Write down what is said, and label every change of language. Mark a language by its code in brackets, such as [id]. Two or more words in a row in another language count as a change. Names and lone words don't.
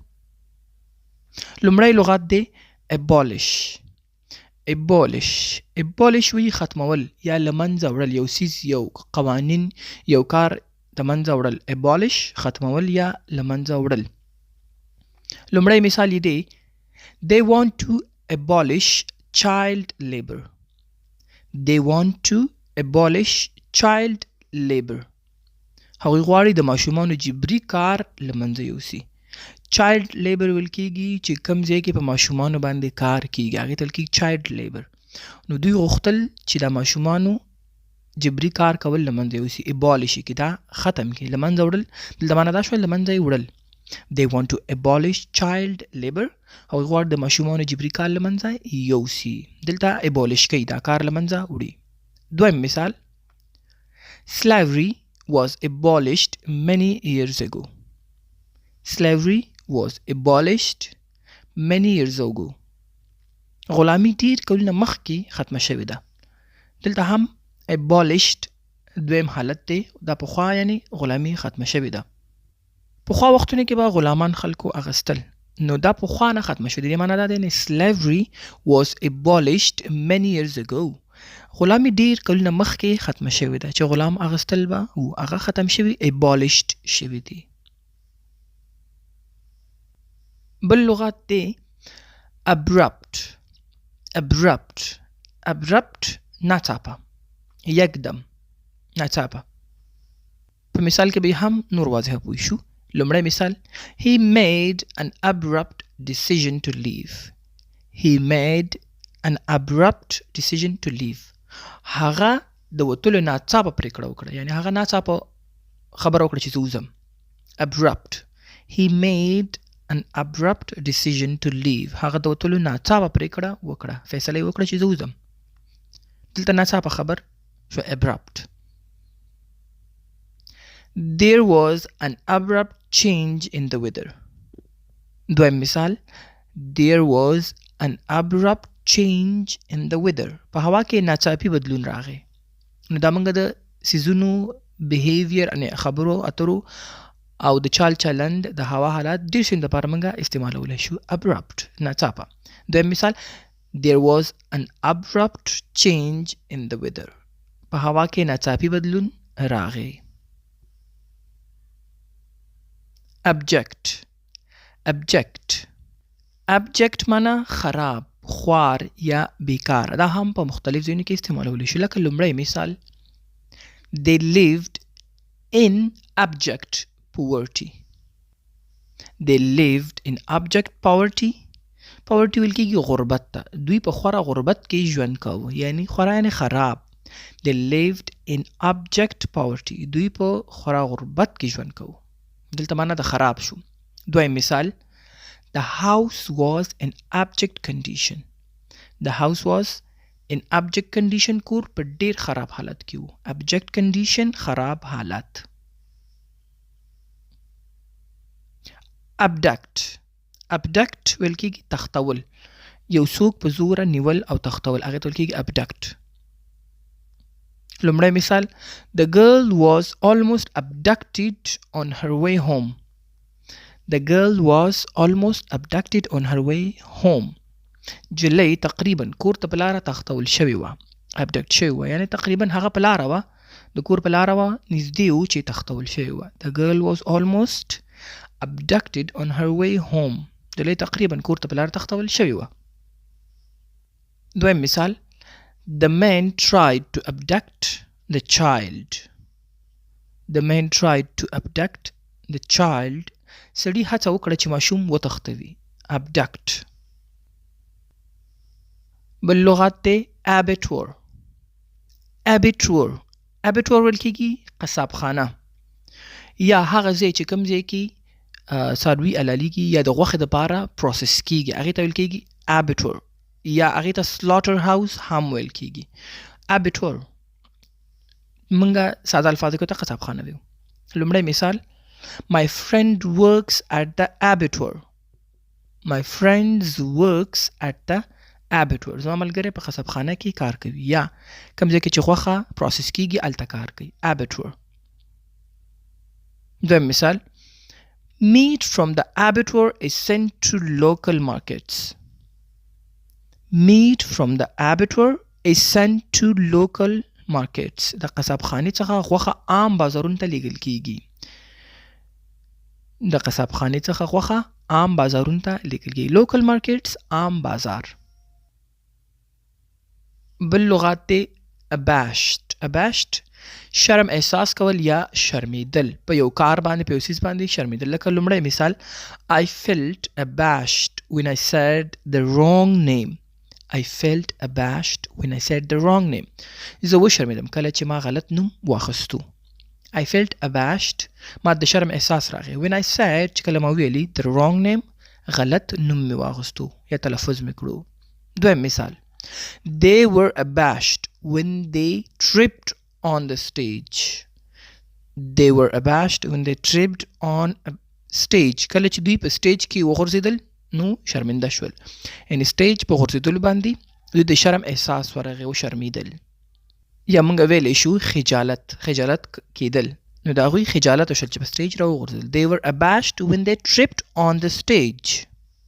[ps] لومړی لغات دی abolish. abolish وی ختمول یا له منځه وړل، یو څیز، یو قوانین، یو کار د منځه وړل. abolish ختمول یا له منځه وړل. لومړی مثال یې دی [en] they want to abolish child labor. they want to abolish child labor. [ps] هغوی غواړي د ماشومانو جبري کار له منځه یوسي. [en] child labor [ps] ویل کېږي چې کوم ځای کې په ماشومانو باندې کار کېږي، هغې ته ویل کېږي [en] child labor. [ps] نو دوی غوښتل چې د ماشومانو جبري کار کول له منځه یوسي. abolish کې دا ختم کړي، له منځه وړل. دلته معنا دا شوه له منځه یې وړل. [en] they want to abolish child labor. [ps] هغوی غواړي د ماشومانو جبري کار له منځه یوسي. دلته abolish کوي، دا کار له منځه وړي. دویم مثال [en] slavery was abolished many years ago. slavery was abolished many years ago. [ps] غلامی ډیر کلونه مخکې ختمه شوې ده. دلته هم abolished دویم حالت دی، دا پخوا یعنی غلامی ختمه شوې ده. پخوا وختونه کې به غلامان خلکو اغستل، نو دا پخوا نه ختمه شوې ده. دې معنا دا دی [en] slavery was abolished many years ago. [ps] غلامی ډیر کلونه مخکې ختمه شوې ده، چې غلام اغستل به او هغه ختم شوي، abolished شوي دي. بل لغات دی abrupt. ناڅاپه، یکدم، ناڅاپه. په مثال کې به هم نور واضح پوه شو. لومړی مثال [en] he made an abrupt decision to leave. he made an abrupt decision to leave. [ps] هغه د وتلو ناڅاپه پرېکړه وکړه، یعنی هغه ناڅاپه خبره وکړه چې زه وځم. abrupt. [en] he made an abrupt decision to leave. [ps] هغه د وتلو ناڅاپه پرېکړه وکړه، فیصله یې وکړه چې زه وځم. دلته ناڅاپه خبر شو abrupt. [en] there was an abrupt change in the weather. [ps] دویم مثال [en] there was an abrupt change in the weather. [ps] په هوا کې ناڅاپي بدلون راغی. نو دا موږ د سیزونو behavior یعنی خبرو اترو او د چال چلند د هوا حالات ډیر شین د پاره موږ استعمالولی شو abrupt، ناڅاپه. دویم مثال [en] there was an abrupt change in the weather. [ps] په هوا کې ناڅاپي بدلون راغی. abject معنا خراب، خوار یا بیکار. دا هم په مختلف ځایونو کې استعمالولی شو. لکه لومړی مثال [en] they lived in abject poverty. they lived in abject poverty. [ps] poverty ویل کېږي غربت ته. دوی په خورا غربت کې ژوند کاوه، یعنی خورا یعنی خراب. [en] they lived in abject poverty. [ps] دوی په خورا غربت کې ژوند کاوه. دلته معنا د خراب شو. دویم مثال [en] the house was in abject condition. the house was in abject condition. [ps] کور په ډیر خراب حالت کې وو. [en] abject condition [ps] خراب حالت. abduct ویل کېږي تختول، یو څوک په زوره نیول او تختول، هغې ته ویل کېږي abduct. لومړی مثال [en] the girl was almost abducted on her way home. the girl was almost abducted on her way home. [ps] جلۍ تقریبا کور ته په لاره تختول شوې وه، abduct شوې وه، یعنی تقریبا هغه په لاره وه، د کور په لاره وه، نږدې و چې تختول شوې وه. [en] the girl was almost abducted on her way home. [ps] جلۍ تقریبا کور ته په لاره تختول شوې وه. دویم مثال [en] the man tried to abduct the child. the man tried to abduct the child. [ps] سړي هڅه وکړه چې ماشوم وتښتوي. abduct. بل لغات دی abattoir. ویل کېږي قصاب خانه یا هغه ځای چې کوم ځای کې څاروي حلالیږي یا د غوښې دپاره پروسس کېږي، هغې ته ویل کېږي abattoir، یا هغې ته [en] slaughter house [ps] هم ویل کېږي. abattoir موږ ساده الفاظو کې ته قصاب خانه ویو. لومړی مثال [en] My friend works at the abattoir. My friend works at the abattoir. [ps] زما ملګری په قصب خانه کې کار کوي یا کوم ځای کې چې غوښه پروسس کیږي هلته کار کوي. [en] abattoir. [ps] دویم مثال [en] Meat from the abattoir is sent to local markets. Meat from the abattoir is sent to local markets. [ps] د قصب خانې څخه غوښه عام بازارونو ته لیږل کیږي. د قصب خانې څخه غوښه عام بازارونو ته لیږل کیږي. [en] local markets [ps] عام بازار. بل لغات دی abashed. شرم احساس کول یا شرمیدل په یو کار باندې په یو څیز باندې شرمیدل. لکه لومړی مثال [en] I felt abashed when I said the wrong name. I felt abashed when I said the wrong name. [ps] زه وشرمیدم کله چې ما غلط نوم واخیستو. [en] I felt abashed [ps] ما د شرم احساس راغی. [en] when I said [ps] چې کله ما ویلي [en] the wrong name [ps] غلط نوم مې واخیستو یا تلفظ مې کړو. دویم مثال [en] They were abashed when they tripped on the stage. They were abashed when they tripped on a stage. [ps] کله چې دوی په سټیج کې وغورځېدل نو شرمنده شول. یعنې سټیج په غورځېدلو باندې دوی د شرم احساس ورغی او شرمیدل. یا موږ ویلی شو خجالت کېدل نو د هغوی خجالت وشول چې په سټیج راوغورځېدل. [en] They were abashed when they tripped on the stage.